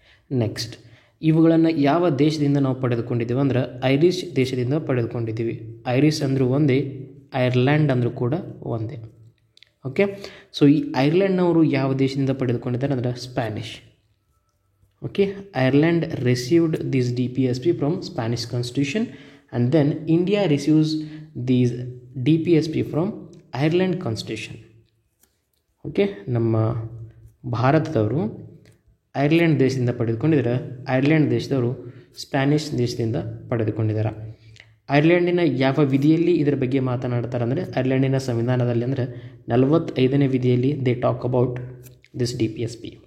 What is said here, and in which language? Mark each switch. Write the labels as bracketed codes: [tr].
[kn] Next, ಇವುಗಳನ್ನು ಯಾವ ದೇಶದಿಂದ ನಾವು ಪಡೆದುಕೊಂಡಿದ್ದೀವಿ ಅಂದ್ರೆ ಐರಿಷ್ ದೇಶದಿಂದ ಪಡೆದುಕೊಂಡಿದ್ದೀವಿ. ಐರಿಷ್ ಅಂದರೂ ಒಂದೇ, ಐರ್ಲ್ಯಾಂಡ್ ಅಂದರೂ ಕೂಡ ಒಂದೇ. ಓಕೆ, ಸೊ ಈ ಐರ್ಲ್ಯಾಂಡ್ನವರು ಯಾವ ದೇಶದಿಂದ ಪಡೆದುಕೊಂಡಿದ್ದಾರೆ ಅಂದರೆ Spanish. [en] Okay, Ireland received this DPSP from Spanish constitution and then India receives these DPSP from Ireland Constitution. [kn] Okay, ನಮ್ಮ ಭಾರತದವರು ಐರ್ಲ್ಯಾಂಡ್ ದೇಶದಿಂದ ಪಡೆದುಕೊಂಡಿದ್ದಾರೆ, ಐರ್ಲ್ಯಾಂಡ್ ದೇಶದವರು ಸ್ಪ್ಯಾನಿಷ್ ದೇಶದಿಂದ ಪಡೆದುಕೊಂಡಿದ್ದಾರೆ. ಐರ್ಲ್ಯಾಂಡಿನ ಯಾವ ವಿಧಿಯಲ್ಲಿ ಇದರ ಬಗ್ಗೆ ಮಾತನಾಡ್ತಾರೆ ಅಂದರೆ ಐರ್ಲ್ಯಾಂಡಿನ ಸಂವಿಧಾನದಲ್ಲಿ ಅಂದರೆ 45ನೇ ವಿಧಿಯಲ್ಲಿ [en] They talk about this DPSP.